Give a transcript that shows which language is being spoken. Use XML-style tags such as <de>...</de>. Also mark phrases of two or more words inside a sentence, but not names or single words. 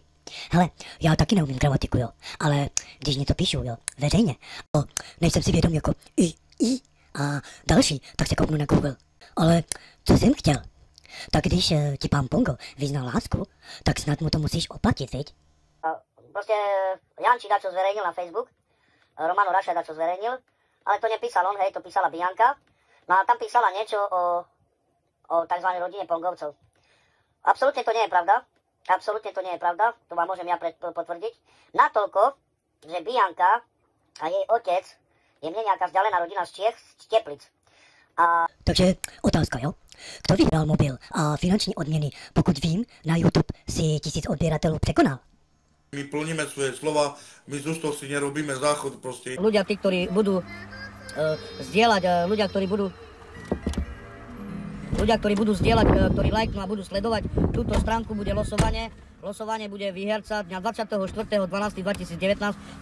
<cs>Hele, já taky neumím gramatiku, jo. Ale když něco píšu, jo, veřejně, nejsem si vědom jako i a další, tak se kouknu na Google. Ale co jsem chtěl? Tak když ti pán Pongo vyznal lásku, tak snad mu to musíš oplatit, viď?</cs> <sk>Proste Janči dačo zverejnil na Facebook, Romano Rašaj dačo zverejnil, ale to nepísal on, hej, to písala Bianka. No a tam písala niečo o tzv. Rodine Pongovcov. Absolútne to nie je pravda. Absolútne to nie je pravda. To vám môžem ja potvrdiť. Natoľko, že Bianka a jej otec je mne nejaká vzdialená rodina z Čiech, z Teplic.</sk> <cs>Takže otázka, jo? Kto vyhrál mobil a finanční odměny, pokud vím, na YouTube si 1000 odběratelů překonal?</cs> <sk>My plníme svoje slova, my z ústov si nerobíme záchod proste. Ľudia, tí, ktorí budú zdieľať, ľudia, ktorí budú zdieľať, ktorí lajknú a budú sledovať túto stránku, bude losovanie. Losovanie bude výherca dňa 24.12.2019.</sk>